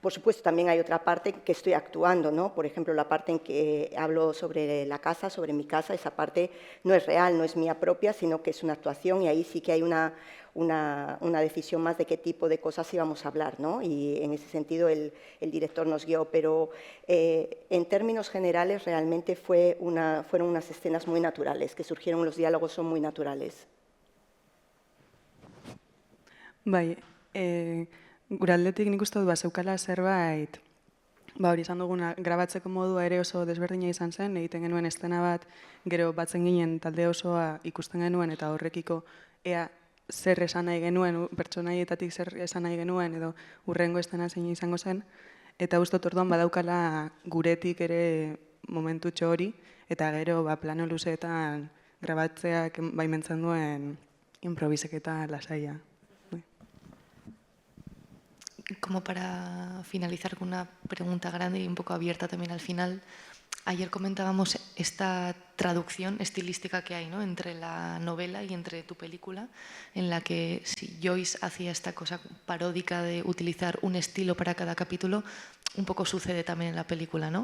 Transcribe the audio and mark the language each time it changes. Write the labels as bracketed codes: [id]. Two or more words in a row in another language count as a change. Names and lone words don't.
[es] Por supuesto, también hay otra parte en que estoy actuando, ¿no? Por ejemplo, la parte en que hablo sobre la casa, sobre mi casa, esa parte no es real, no es mía propia, sino que es una actuación y ahí sí que hay una decisión más de qué tipo de cosas íbamos a hablar, ¿no? Y en ese sentido el director nos guió, pero en términos generales realmente fueron unas escenas muy naturales, que surgieron, los diálogos son muy naturales. [eu] Bai, gure aldetik nik uste dut zeukala zerbait, hori esan duguna, grabatzeko modua ere oso desberdina izan zen, egiten genuen estena bat, gero batzen ginen talde osoa ikusten genuen, eta horrekiko ea zer esan nahi genuen, pertsonaietatik zer esan nahi genuen, edo hurrengo estena zein izango zen, eta uste dut orduan badaukala guretik ere momentutxo hori, eta gero plano luzeetan grabatzeak baimentzen duen improviseketa lasaia. [es] Como para finalizar con una pregunta grande y un poco abierta también al final, ayer comentábamos esta traducción estilística que hay, ¿no?, entre la novela y entre tu película, en la que si Joyce hacía esta cosa paródica de utilizar un estilo para cada capítulo, un poco sucede también en la película, ¿no?